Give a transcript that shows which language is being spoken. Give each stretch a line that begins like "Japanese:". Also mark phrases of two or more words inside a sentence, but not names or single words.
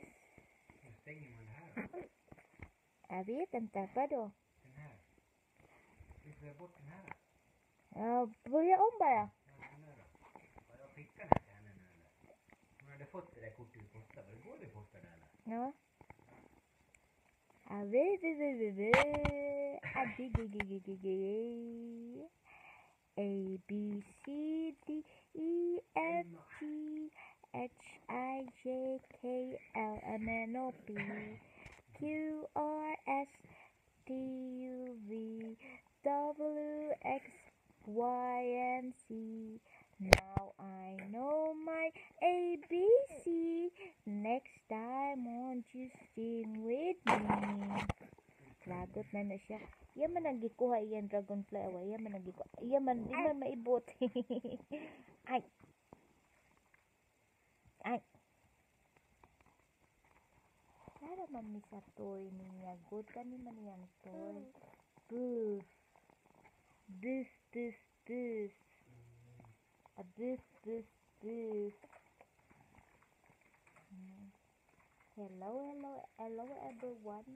Swedish: Hur stänger man det här då? Jag vet inte, vadå? Den här. Lyfter jag bort den här? Ja, börja om bara. Ja, den här då. Ja, jag skickar den till henne nu eller? Hon hade fått det där kortet i posta. Var det går det i posta där eller? Ja.
English: A B C D E F G H I J K L M N O P Q R S T U V W X Y and Z. Now I know my ABC. Next time, won't you sing with me?
Cebuano: Lagot na siya. Iya man ang gikuha iyan dragonfly awa. Iya man ang gikuha. Iya man di man maibot. Ay. Ay. Para man mi sa toy niya. Good ka ni man yang toy. Boof. Boof, boof, boof. A boof, boof, boof.
English: Hello, hello, hello everyone.